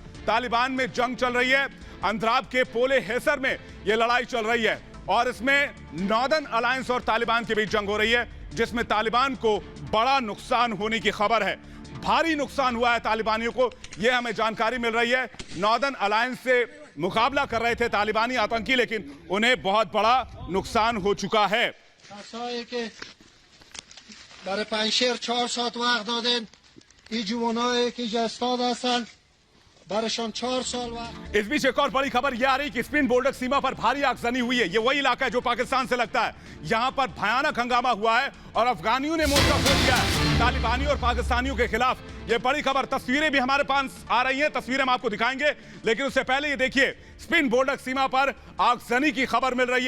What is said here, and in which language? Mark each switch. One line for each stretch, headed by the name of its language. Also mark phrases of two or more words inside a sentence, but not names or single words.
Hindi: तालिबान में जंग चल रही है, अंद्राब के पोले हेसर में यह लड़ाई चल रही है और इसमें नॉर्दर्न अलायंस और तालिबान के बीच जंग हो रही है, जिसमें तालिबान को बड़ा नुकसान होने की खबर है। भारी नुकसान हुआ है तालिबानियों को, यह हमें जानकारी मिल रही है। नॉर्दर्न अलायंस से मुकाबला कर रहे थे तालिबानी आतंकी, लेकिन उन्हें बहुत बड़ा नुकसान हो चुका है।
Persian: برای پنشیر 4 ساعت وقت دادن این جوانایی که جستاد هستن برایشان 4 سال وقت.
Hindi: इस बीच एक और बड़ी खबर यह आ रही कि स्पिन बोर्डर सीमा पर भारी आगजनी हुई है। यह वही इलाका है जो पाकिस्तान से लगता है। यहां पर भयानक हंगामा हुआ है और अफगानियों ने मोर्चा खोल दिया है तालिबानियों और पाकिस्तानियों के खिलाफ। यह बड़ी खबर, तस्वीरें भी हमारे पास आ रही हैं, तस्वीरें हम आपको दिखाएंगे, लेकिन उससे पहले ये देखिए स्पिन बोर्डर सीमा पर आगजनी की खबर मिल रही है।